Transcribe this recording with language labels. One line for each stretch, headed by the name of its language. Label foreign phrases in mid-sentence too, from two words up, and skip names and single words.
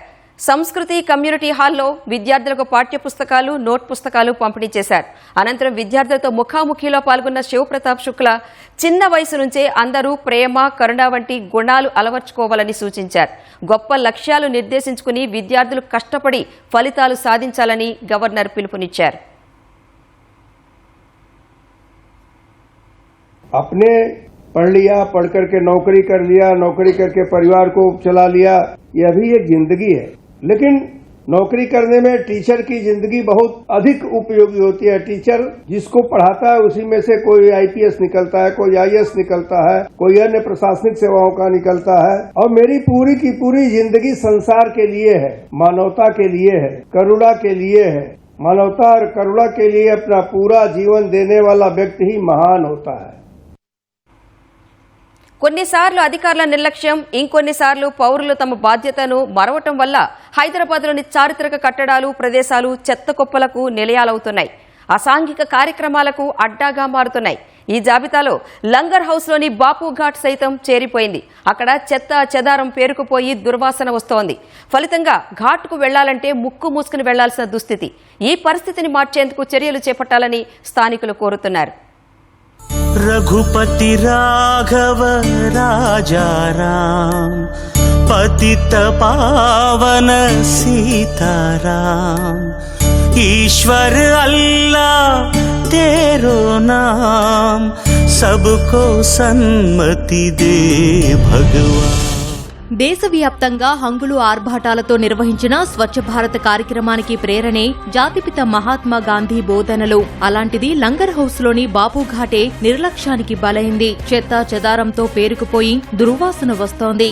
Telugu: సంస్కృతి కమ్యూనిటీ హాల్లో విద్యార్థులకు పాఠ్య పుస్తకాలు, నోట్ పుస్తకాలు పంపిణీ చేశారు. అనంతరం విద్యార్థులతో ముఖాముఖిలో పాల్గొన్న శివ్ ప్రతాప్ శుక్లా చిన్న వయసు నుంచే అందరూ ప్రేమ, కరుణ వంటి గుణాలు అలవర్చుకోవాలని సూచించారు. గొప్ప లక్ష్యాలు నిర్దేశించుకుని విద్యార్థులు కష్టపడి ఫలితాలు సాధించాలని గవర్నర్ పిలుపునిచ్చారు.
Hindi: अपने पढ़ लिया, पढ़ करके नौकरी कर लिया, नौकरी करके परिवार को चला लिया, यह भी एक जिंदगी है. लेकिन नौकरी करने में टीचर की जिंदगी बहुत अधिक उपयोगी होती है. टीचर जिसको पढ़ाता है उसी में से कोई आईपीएस निकलता है, कोई आईएएस निकलता है, कोई अन्य प्रशासनिक सेवाओं का निकलता है. और मेरी पूरी की पूरी जिंदगी संसार के लिए है, मानवता के लिए है, करुणा के लिए है. मानवता और करुणा के लिए अपना पूरा जीवन देने वाला व्यक्ति ही महान होता है.
Telugu: కొన్నిసార్లు అధికారుల నిర్లక్ష్యం, ఇంకొన్నిసార్లు పౌరులు తమ బాధ్యతను మరవటం వల్ల హైదరాబాద్లోని చారిత్రక కట్టడాలు, ప్రదేశాలు చెత్త కుప్పలకు నిలయాలవుతున్నాయి. అసాంఘిక కార్యక్రమాలకు అడ్డాగా మారుతున్నాయి. ఈ జాబితాలో లంగర్ హౌస్లోని బాపుఘాట్ సైతం చేరిపోయింది. అక్కడ చెత్త చెదారం పేరుకుపోయి దుర్వాసన వస్తోంది. ఫలితంగా ఘాట్కు వెళ్లాలంటే ముక్కు మూసుకుని వెళ్లాల్సిన దుస్థితి. ఈ పరిస్థితిని మార్చేందుకు చర్యలు చేపట్టాలని స్థానికులు కోరుతున్నారు.
Hindi: रघुपति राघव राजा राम, पतित पावन सीताराम, ईश्वर अल्लाह तेरो नाम, सबको सन्मति दे भगवान.
Telugu: దేశవ్యాప్తంగా హంగులు ఆర్భాటాలతో నిర్వహించిన స్వచ్ఛ భారత్ కార్యక్రమానికి ప్రేరణే జాతిపిత మహాత్మా గాంధీ బోధనలు. అలాంటిది లంగర్ హౌస్ లోని బాపుఘాటే నిర్లక్ష్యానికి బలైంది. చెత్త చెదారంతో పేరుకుపోయి దుర్వాసన వస్తోంది.